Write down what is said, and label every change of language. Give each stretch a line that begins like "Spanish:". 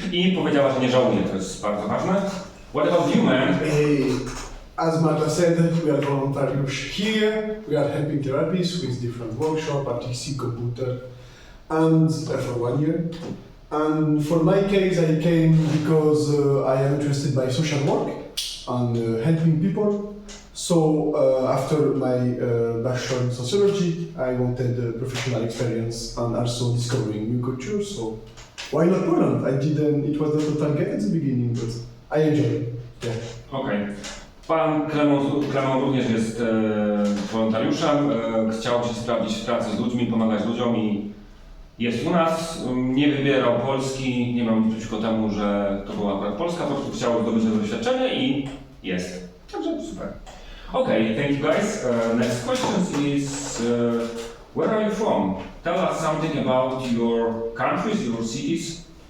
Polish: I powiedziała, że nie żałuje, to jest bardzo ważne.
English: What about you, man? As Marta said, we are voluntariusz here. We are helping therapists with different workshops, RTC, computer, and for 1 year. And for my case, I came because I am interested by social work and helping people. So after my bachelor in sociology, I wanted professional experience and also discovering new cultures. So why not Poland? It was not a target at the beginning, but I enjoy it. Yeah.
Polish: Okej. Pan Clement również jest wolontariuszem. Chciał się sprawdzić w pracy z ludźmi, pomagać ludziom i jest u nas. Nie wybierał Polski, nie mam nic przeciwko temu, że to była akurat Polska, po prostu chciał zdobyć to doświadczenie i jest. Także super.
English: Okay, thank you guys. Next question is, where are you from? Tell us something about your countries, your cities.